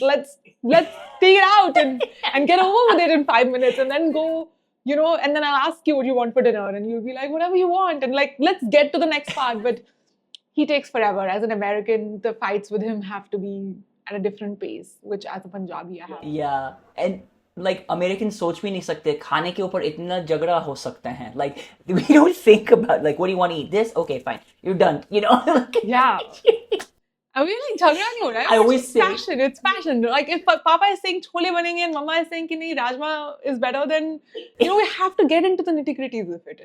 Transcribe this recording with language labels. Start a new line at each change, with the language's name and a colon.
English: Let's take it out and get over with it in 5 minutes and then go... and then I'll ask you what you want for dinner, and you'll be like, whatever you want, and like, let's get to the next part. But he takes forever. As an American, the fights with him have to be at a different pace, which as a Punjabi, I have. Yeah, and like, Americans
Hindi: सोच भी नहीं सकते खाने के ऊपर इतना झगड़ा हो सकता है.
English: Like, we don't think about, like, what do you want to eat? This? Okay, fine. You're done. Yeah. I mean, like,
Hindi: jhagda nahi ho raha hai.
English: I always say... passion. It's passion. Like, if Papa is saying
Hindi: chole banenge
English: and Mama is saying
Hindi: ki nahi,
English: rajma is better, then, we have to get into the nitty-gritties of it.